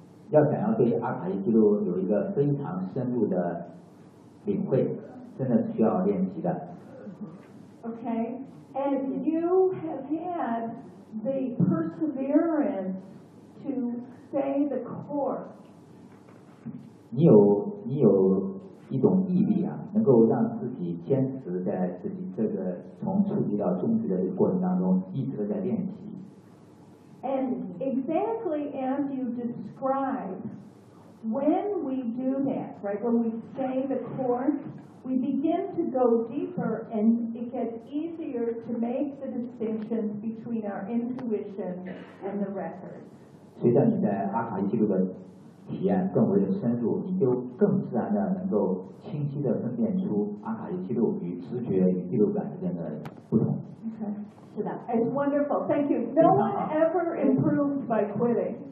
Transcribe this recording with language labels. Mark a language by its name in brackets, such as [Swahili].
[Chinese] 要想要对阿卡西记录有一个非常深入的领会，真的需要练习的。 [English] Okay, and you have had the perseverance to stay the course. [Chinese] 你有一种毅力啊，能够让自己坚持在自己这个从初级到中级的过程当中一直在练习。 [English] And exactly as you describe, when we do that, right, when we stay the course, We begin to go deeper and it gets easier to make the distinction between our intuition and the record. [Chinese] 随着你在阿卡伊记录的体验更为深入，你就更自然的能够清晰的分辨出阿卡伊记录与直觉与第六感之间的不同。 [English] Okay. [Chinese] 是的 [English] ，It's wonderful. Thank you. No one ever improved by quitting.